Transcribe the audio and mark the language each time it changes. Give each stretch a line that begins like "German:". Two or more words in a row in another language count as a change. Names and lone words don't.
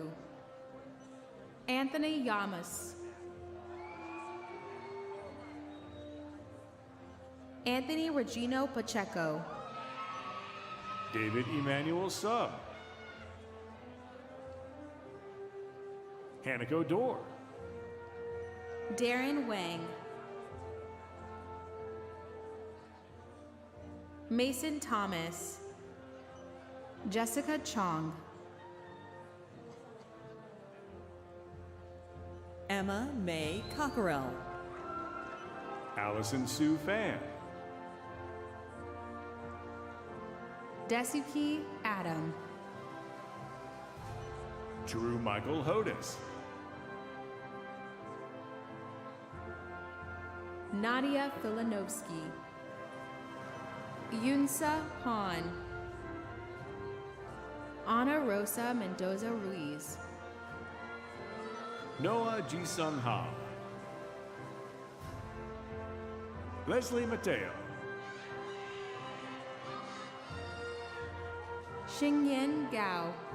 English: Anthony Yamas. Anthony Regino Pacheco. David Emmanuel Sub. Hanako Dorr. Darren Wang. Mason Thomas. Jessica Chong. Emma May Cockerell. Allison Sue Fan. Desuki Adam. Drew Michael Hodis. Nadia Filanovsky. Yunsa Han. Ana Rosa Mendoza Ruiz. Noah Jisung Ha. Leslie Mateo. Xingyan Gao.